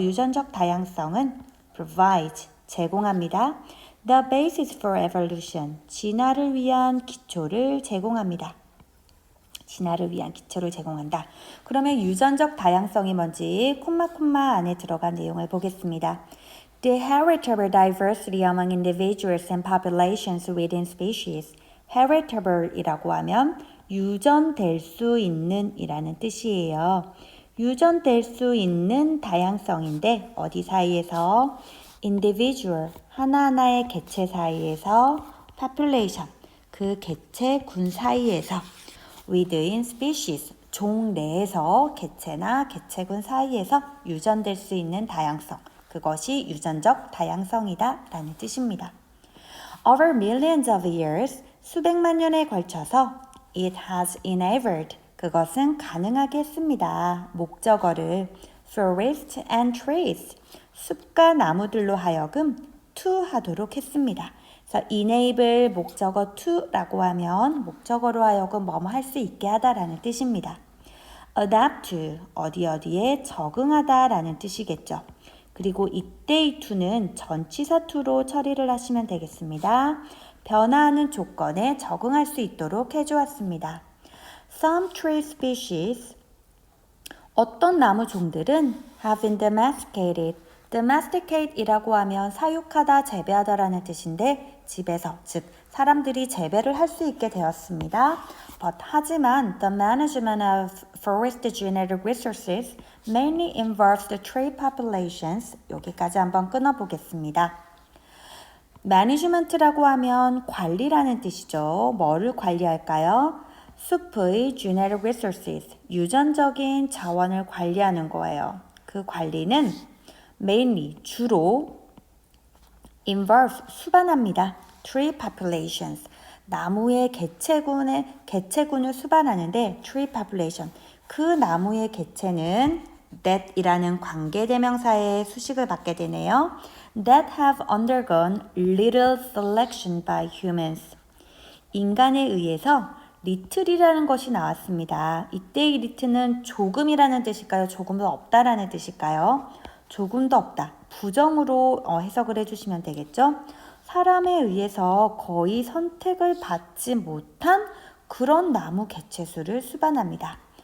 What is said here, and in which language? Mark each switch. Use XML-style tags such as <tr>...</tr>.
<ko>유전적 다양성은 provide, 제공합니다.</ko> <en>The basis for evolution,</en> <ko>진화를 위한 기초를 제공합니다. 진화를 위한 기초를 제공한다. 그러면 유전적 다양성이 뭔지 콤마 안에 들어간 내용을 보겠습니다.</ko> <en>The heritable diversity among individuals and populations within species.</en> <ko>heritable이라고 하면 유전될 수 있는 이라는 뜻이에요. 유전될 수 있는 다양성인데 어디 사이에서? individual, 하나하나의 개체 사이에서 population, 그 개체군 사이에서</ko> <en>within species,</en> <ko>종 내에서 개체나 개체군 사이에서 유전될 수 있는 다양성, 그것이 유전적 다양성이다 라는 뜻입니다.</ko> <en>Over millions of years,</en> <ko>수백만 년에 걸쳐서</ko> <en>it has enabled,</en> <ko>그것은 가능하게 했습니다. 목적어를</ko> <en>forest and trees,</en> <ko>숲과 나무들로 하여금 to 하도록 했습니다. 그래서 enable 목적어 to라고 하면 목적어로 하여금 뭐뭐 할 수 있게 하다라는 뜻입니다.</ko> <en>adapt to,</en> <ko>어디에 적응하다라는 뜻이겠죠. 그리고 이때의 to는 전치사 to로 처리를 하시면 되겠습니다. 변화하는 조건에 적응할 수 있도록 해주었습니다.</ko> <en>Some tree species,</en> <ko>어떤 나무 종들은</ko> <en>have been domesticated.</en> <ko>domesticate이라고 하면 사육하다, 재배하다라는 뜻인데 집에서, 즉 사람들이 재배를 할 수 있게 되었습니다.</ko> <en>But</en> <ko>하지만</ko> <en>the management of forest genetic resources mainly involves the tree populations.</en> <ko>여기까지 한번 끊어보겠습니다. management라고 하면 관리라는 뜻이죠. 뭐를 관리할까요? 숲의</ko> <en>genetic resources,</en> <ko>유전적인 자원을 관리하는 거예요. 그 관리는 mainly, 주로 involve, 수반합니다.</ko> <en>tree populations,</en> <ko>나무의 개체군을 수반하는데</ko> <en>tree population,</en> <ko>그 나무의 개체는 that이라는 관계대명사의 수식을 받게 되네요.</ko> <en>that have undergone little selection by humans.</en> <ko>인간에 의해서 little이라는 것이 나왔습니다. 이때의 little는 조금이라는 뜻일까요? 조금 더 없다라는 뜻일까요? 조금 더 없다. 부정으로 해석을 해주시면 되겠죠? 사람에 의해서 거의 선택을 받지 못한 그런 나무 개체수를 수반합니다.</ko>